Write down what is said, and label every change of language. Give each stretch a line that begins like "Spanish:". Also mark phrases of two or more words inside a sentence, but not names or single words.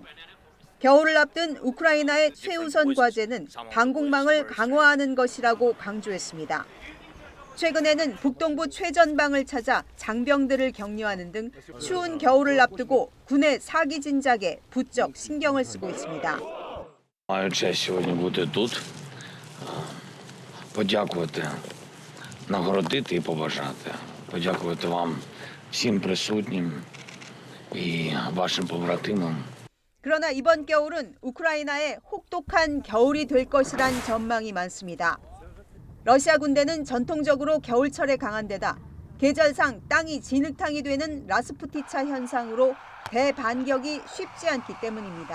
Korean: 겨울을 앞둔 우크라이나의 최우선 과제는 방공망을 강화하는 것이라고 강조했습니다. 최근에는 북동부 최전방을 찾아 장병들을 격려하는 등 추운 겨울을 앞두고 군의 사기 진작에 부쩍 신경을 쓰고 있습니다.
Ukrainian: Маю честь сьогодні бути тут, подякувати, нагородити і побажати. Подякувати вам всім присутнім і вашим побратимам.
Korean: 그러나 이번 겨울은 우크라이나의 혹독한 겨울이 될 것이란 전망이 많습니다. 러시아 군대는 전통적으로 겨울철에 강한 데다 계절상 땅이 진흙탕이 되는 라스푸티차 현상으로 대반격이 쉽지 않기 때문입니다.